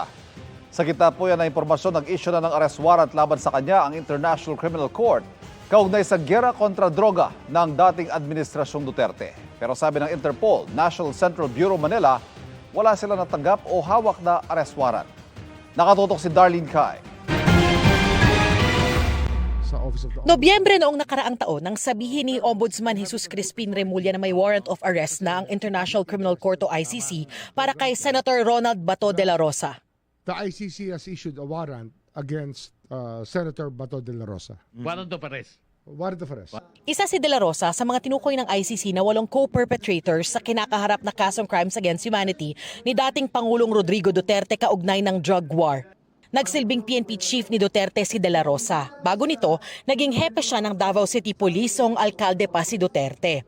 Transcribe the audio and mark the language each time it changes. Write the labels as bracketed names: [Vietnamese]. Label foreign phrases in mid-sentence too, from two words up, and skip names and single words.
[Filipino] Sa gitna po yan na impormasyon, nag-issue na ng [English] arrest warrant [Filipino] laban sa kanya ang International Criminal Court kaugnay sa giyera kontra droga ng dating Administrasyong Duterte. Pero sabi ng Interpol, National Central Bureau Manila, wala sila natanggap o hawak na [English] arrest warrant. [Filipino] Nakatutok si Darlene Kai. Nobyembre noong nakaraang taon nang sabihin ni Ombudsman Jesus Crispin Remulla na may [English] warrant of arrest [Filipino] na ang International Criminal Court o ICC para kay Senator Ronald Bato de la Rosa. [English] The ICC has issued a warrant against Senator Bato de la Rosa. Warrant of arrest. Warrant of arrest. [Filipino] Isa si De La Rosa sa mga tinukoy ng ICC na 8 co-perpetrators sa kinakaharap na kasong [English] crimes against humanity [Filipino] ni dating Pangulong Rodrigo Duterte kaugnay ng [English] drug war. [Filipino] Nagsilbing PNP chief ni Duterte si De La Rosa. Bago nito, naging hepe siya ng Davao City Police o alkalde pa si Duterte.